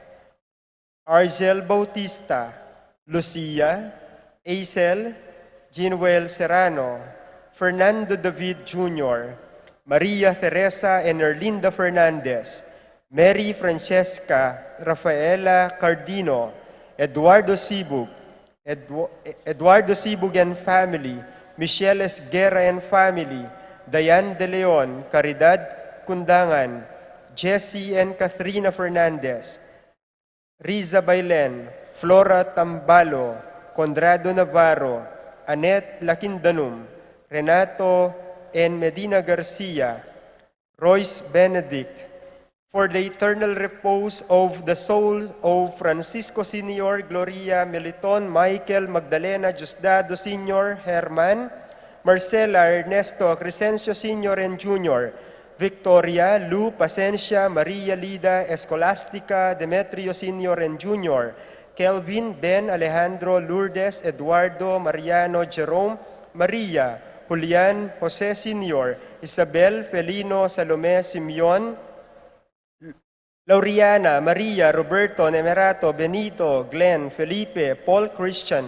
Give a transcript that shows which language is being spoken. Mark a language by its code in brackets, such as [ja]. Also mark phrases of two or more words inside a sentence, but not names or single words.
[en] Argel Bautista, Lucia, Aisel, Jinuel Serrano, Fernando David Jr., Maria Teresa and Erlinda Fernandez, Mary Francesca Rafaela Cardino, Eduardo Sibug, Eduardo Sibug and family, Michelle Esguerra and family, Dayan De Leon, Caridad Kundangan, Jessie and Catherina Fernandez, Riza Bailen, Flora Tambalo, Conrado Navarro, Annette Lakindanum, Renato and Medina Garcia, Royce Benedict, for the eternal repose of the souls of Francisco Sr., Gloria Meliton, Michael Magdalena Diosdado Sr., Herman, Marcela Ernesto Crescencio Sr. and Jr., Victoria, Lu, Pacencia, Maria Lida, Escolastica, Demetrio Sr. and Jr., Kelvin, Ben, Alejandro, Lourdes, Eduardo, Mariano, Jerome, Maria, Julian, Jose Sr., Isabel, Felino, Salome, Simeon, Lauriana, Maria, Roberto, Nemerato, Benito, Glenn, Felipe, Paul Christian,